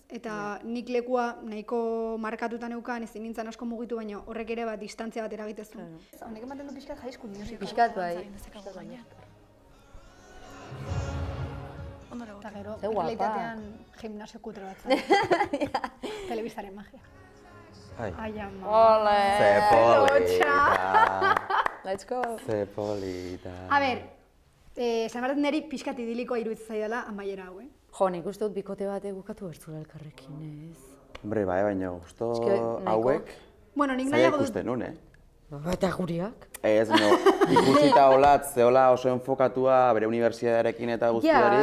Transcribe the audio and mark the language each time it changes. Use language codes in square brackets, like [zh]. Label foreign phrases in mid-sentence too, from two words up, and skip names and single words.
[eu] Eta nik lekua nahiko markatuta neukan, ezin nintzen asko mugitu, baina horrek ere bat distantzia bat eragitezu. Honek ematen du pixkat High School Musical. Pixkat bai. Eta gero, Ze guapa. realitatean gimnasio kutre bat zen. Telebistaren magia. Ai. Ai, ama. Ole! Ze polita. [en] Let's go! [eu] Ze polita. A ber, esan behar dut niri pixkat idilikoa iruditzen zaidala amaiera hau, Jo, nik uste dut bikote bat egukatu bertzula elkarrekin, ez? Hombre, bai, baina gusto Eske, nahiko- hauek, Bueno, nik zaila nahiago dut. ikusten nun, Eta guriak? Ez, no, ikusita olatz, zehola oso enfokatua bere unibertsitatearekin eta guztiari.